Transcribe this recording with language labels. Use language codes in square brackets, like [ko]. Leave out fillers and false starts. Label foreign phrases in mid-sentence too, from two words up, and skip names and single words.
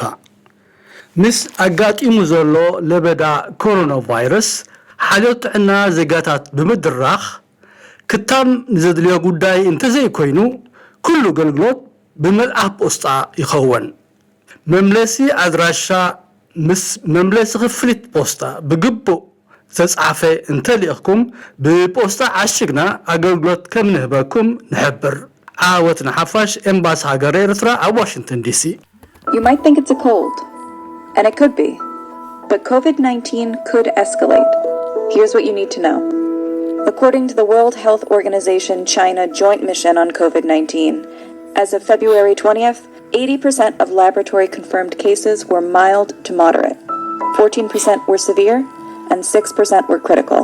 [ti] ምስ ኣጋጢሙ ዘሎ ለበዳ ኮሮና ቫይረስ ሓልዮት ጥዕና ዜጋታት ብምድራኽ ክታም ንዘድልዮ ጉዳይ እንተዘይኮይኑ ኩሉ ኣገልግሎት ብመልኣኽ ፖስጣ ይኸውን መምለሲ ኣድራሻ ምስ መምለሲ ክፍሊት ፖስታ ብግቡእ ተጻፈ እንተልእኽኩም ብፖስታ ዓሽግና ኣገልግሎት ከም ንህበኩም ንሕብር ዓወትና ሓፋሽ ኤምባሲ ሃገር ኤርትራ ኣብ ዋሽንግተን ዲሲ [en] You might think it's a cold, and it could be, but COVID-19 could escalate. Here's what you need to know. According to the World Health Organization China Joint Mission on COVID-19, as of February 20th, 80% of laboratory-confirmed cases were mild to moderate, 14% were severe, and 6% were critical.